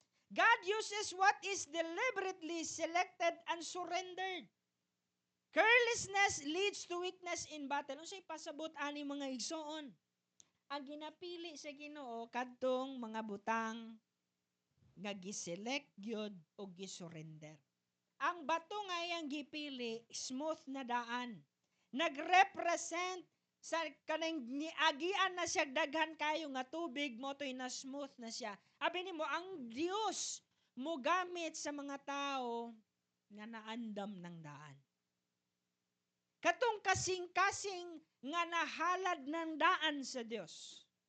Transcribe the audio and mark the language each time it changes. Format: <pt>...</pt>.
<en>God uses what is deliberately selected and surrendered. Carelessness leads to weakness in battle.</en> <ceb>Unsay pasabot ani mga igsoon? Ang ginapili sa Ginoo kadtong mga butang nga gi-select gyud o gi-surrender. Ang bato nga iyang gipili, smooth na daan. Nagrepresent sa kanang niagian na siya daghan kayo nga tubig mo to'y na smooth na siya. Abi nimo ang Dios mo gamit sa mga tao nga naandam ng daan. Katong kasing-kasing nga nahalad ng daan sa Dios.</ceb>